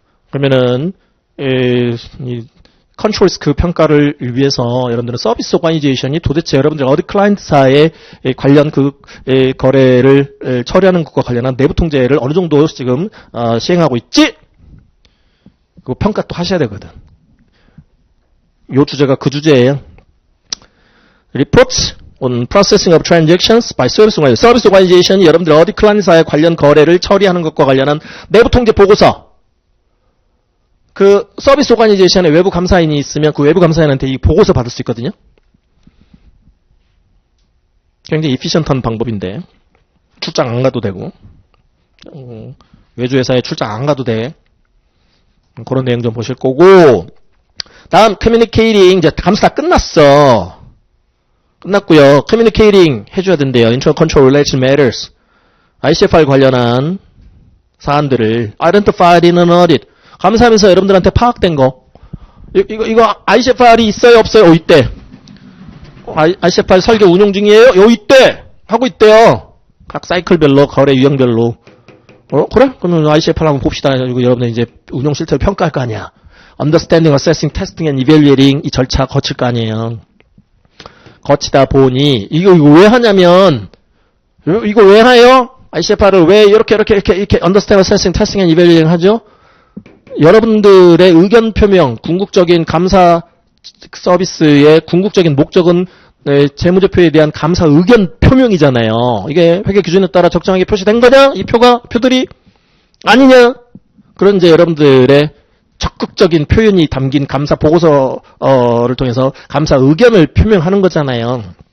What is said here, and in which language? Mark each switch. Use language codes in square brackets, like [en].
[ko] 그러면은 이 컨트롤 리스크 평가를 위해서 여러분들은 서비스 오거나이제이션이 도대체 여러분들 어디 클라이언트사의 관련 그 거래를 처리하는 것과 관련한 내부 통제를 어느 정도 지금 시행하고 있지? 그 평가 또 하셔야 되거든. 요 주제가 그 주제예요. [en] Reports on processing of transactions by service organization. [ko] 서비스 오거나이제이션이 여러분들 어디 클라이언트사의 관련 거래를 처리하는 것과 관련한 내부 통제 보고서. 그 서비스 오거나이제이션에 외부 감사인이 있으면 그 외부 감사인한테 이 보고서 받을 수 있거든요. 굉장히 이피션트한 방법인데 출장 안 가도 되고 외주 회사에 출장 안 가도 돼. 그런 내용 좀 보실 거고 다음 커뮤니케이팅 이제 감사 다 끝났어. 끝났고요. 커뮤니케이팅 해줘야 된대요. [en] Internal Control Relation Matters. ICFR [ko] 관련한 사안들을 [en] identified in an audit. [ko] 감사하면서 여러분들한테 파악된 거. 이거 ICFR이 있어요, 없어요? 있대. ICFR 설계 운용 중이에요? 있대! 하고 있대요. 각 사이클별로, 거래 유형별로. 그래? 그러면 ICFR 한번 봅시다. 그리고 여러분들 이제 운용 실태를 평가할 거 아니야. [en] Understanding, Assessing, Testing and Evaluating [ko] 이 절차 거칠 거 아니에요. 거치다 보니, 이거 왜 하냐면, 이거 왜 해요? ICFR을 왜 이렇게 [en] Understand, Assessing, Testing and Evaluating [ko] 하죠? 여러분들의 의견 표명, 궁극적인 감사 서비스의 궁극적인 목적은 재무제표에 대한 감사 의견 표명이잖아요. 이게 회계 기준에 따라 적정하게 표시된 거냐? 이 표들이 아니냐? 그런 이제 여러분들의 적극적인 표현이 담긴 감사 보고서를 통해서 감사 의견을 표명하는 거잖아요.